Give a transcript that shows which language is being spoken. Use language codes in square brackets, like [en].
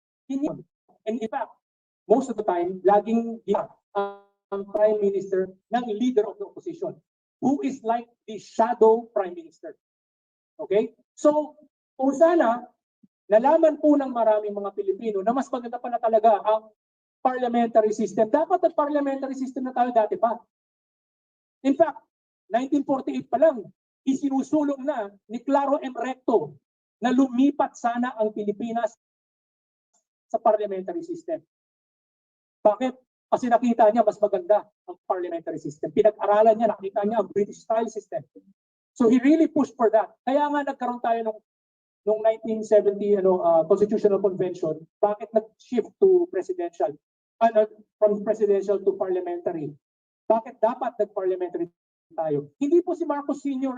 [en] And in fact, most of the time, [tl] laging ang Prime Minister ng [en] leader of the opposition, who is like the shadow Prime Minister. Okay? [tl] So, kung sana, nalaman po ng maraming mga Pilipino na mas maganda pa na talaga ang parliamentary system. Dapat ang parliamentary system na tayo dati pa. In fact, 1948 pa lang, isinusulong na ni Claro M. Recto na lumipat sana ang Pilipinas sa parliamentary system. Bakit? Kasi nakita niya mas maganda ang parliamentary system. Pinag-aralan niya, nakita niya ang British style system. [en] So he really pushed for that. [tl] Kaya nga nagkaroon tayo nung 1970 Constitutional Convention. Bakit nag-shift [en] to presidential? From presidential to parliamentary. [tl] Bakit dapat nag-parliamentary tayo? Hindi po si Marcos Sr.